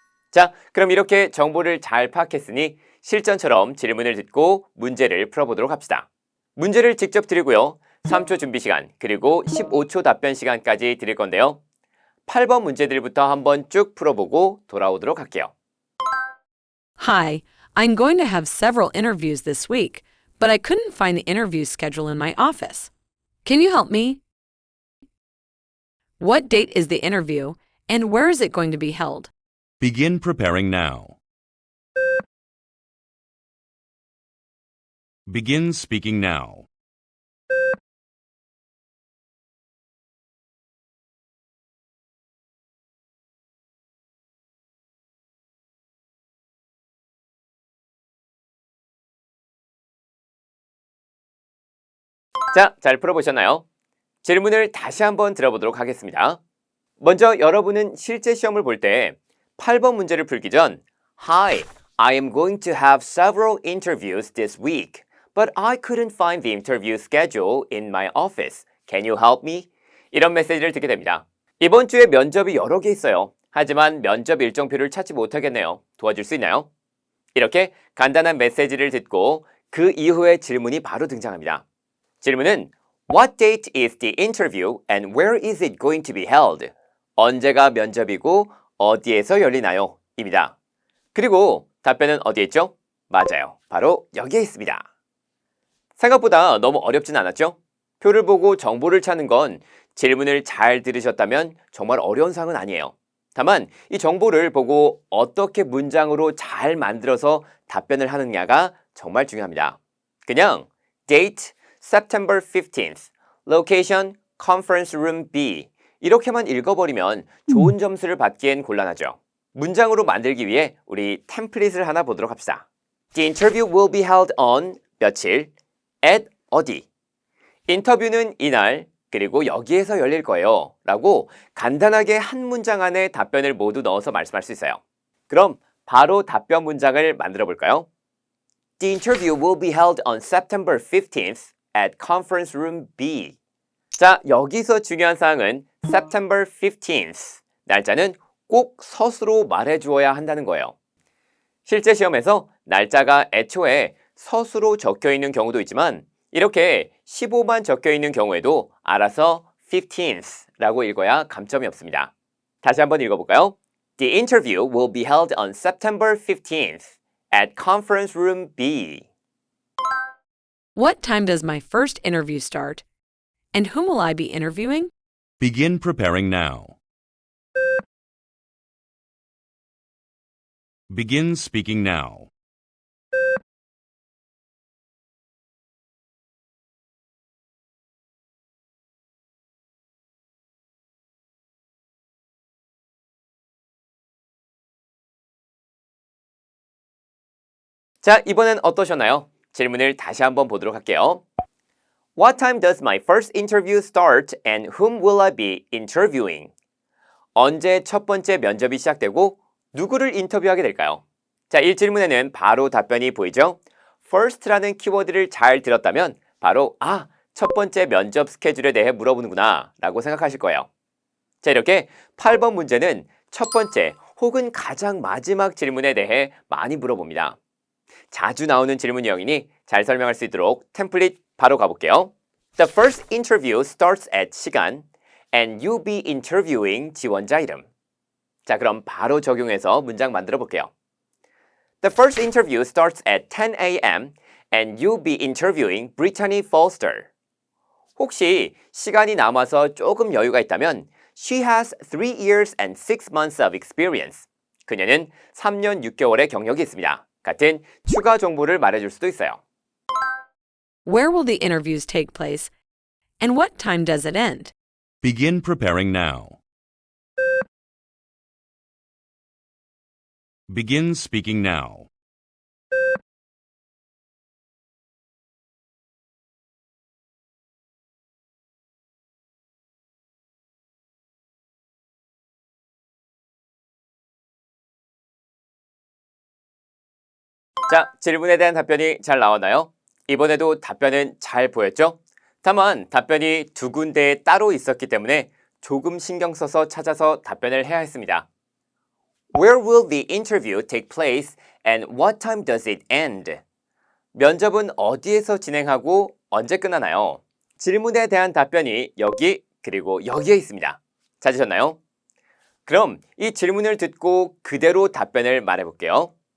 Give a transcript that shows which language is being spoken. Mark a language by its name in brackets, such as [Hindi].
[Korean] 자, 그럼 이렇게 정보를 잘 파악했으니 실전처럼 질문을 듣고 문제를 풀어보도록 합시다. 문제를 직접 드리고요. 3초 준비 시간, 그리고 15초 답변 시간까지 드릴 건데요. 8번 문제들부터 한번 쭉 풀어보고 돌아오도록 할게요. [English] Hi, I'm going to have several interviews this week, but I couldn't find the interview schedule in my office. Can you help me? What date is the interview, and where is it going to be held? Begin preparing now. Begin speaking now. [Korean] 자, 잘 풀어보셨나요? 질문을 다시 한번 들어보도록 하겠습니다. 먼저 여러분은 실제 시험을 볼 때 8번 문제를 풀기 전 [English] Hi, I am going to have several interviews this week, but I couldn't find the interview schedule in my office. Can you help me? [Korean] 이런 메시지를 듣게 됩니다. 이번 주에 면접이 여러 개 있어요. 하지만 면접 일정표를 찾지 못하겠네요. 도와줄 수 있나요? 이렇게 간단한 메시지를 듣고 그 이후에 질문이 바로 등장합니다. 질문은 [English] What date is the interview and where is it going to be held? [Korean] 언제가 면접이고 어디에서 열리나요? 입니다. 그리고 답변은 어디에 있죠? 맞아요. 바로 여기에 있습니다. 생각보다 너무 어렵진 않았죠? 표를 보고 정보를 찾는 건 질문을 잘 들으셨다면 정말 어려운 사항은 아니에요. 다만 이 정보를 보고 어떻게 문장으로 잘 만들어서 답변을 하느냐가 정말 중요합니다. 그냥 date, September 15th, location, conference room B 이렇게만 읽어버리면 좋은 점수를 받기엔 곤란하죠. 문장으로 만들기 위해 우리 템플릿을 하나 보도록 합시다. [English] The interview will be held on [Korean] 며칠, [English] at [Korean] 어디. 인터뷰는 이날, 그리고 여기에서 열릴 거예요. 라고 간단하게 한 문장 안에 답변을 모두 넣어서 말씀할 수 있어요. 그럼 바로 답변 문장을 만들어 볼까요? [English] The interview will be held on September 15th at conference room B. [Korean] 자, 여기서 중요한 사항은 September 15th. 날짜는 꼭 서술로 말해 주어야 한다는 거예요. 실제 시험에서 날짜가 애초에 서술로 적혀 있는 경우도 있지만 이렇게 15만 적혀 있는 경우에도 알아서 15th라고 읽어야 감점이 없습니다. 다시 한번 읽어볼까요? [English] The interview will be held on September 15th at conference room B. What time does my first interview start? And whom will I be interviewing? Begin preparing now. Begin speaking now. [Korean] 자, 이번엔 어떠셨나요? 질문을 다시 한번 보도록 할게요. [English] What time does my first interview start and whom will I be interviewing? [Korean] 언제 첫 번째 면접이 시작되고 누구를 인터뷰하게 될까요? 자, 이 질문에는 바로 답변이 보이죠? first라는 키워드를 잘 들었다면 바로 첫 번째 면접 스케줄에 대해 물어보는구나 라고 생각하실 거예요. 자, 이렇게 8번 문제는 첫 번째 혹은 가장 마지막 질문에 대해 많이 물어봅니다. 자주 나오는 질문 유형이니 잘 설명할 수 있도록 템플릿 바로 가볼게요. [English] The first interview starts at [Korean] 시간 [English] and you'll be interviewing [Korean] 지원자 이름. 자, 그럼 바로 적용해서 문장 만들어 볼게요. [English] The first interview starts at 10 a.m. and you'll be interviewing Brittany Foster. [Korean] 혹시 시간이 남아서 조금 여유가 있다면 [English] She has 3 years and 6 months of experience. [Korean] 그녀는 3년 6개월의 경력이 있습니다. 같은 추가 정보를 말해줄 수도 있어요. [English] Where will the interviews take place? And what time does it end? Begin preparing now. Begin speaking now. [Korean] 자, 질문에 대한 답변이 잘 나왔나요? 이번에도 답변은 잘 보였죠? 다만 답변이 두 군데에 따로 있었기 때문에 조금 신경 써서 찾아서 답변을 해야 했습니다. [English] Where will the interview take place and what time does it end? [Korean] 면접은 어디에서 진행하고 언제 끝나나요? 질문에 대한 답변이 여기 그리고 여기에 있습니다. 찾으셨나요? 그럼 이 질문을 듣고 그대로 답변을 말해볼게요.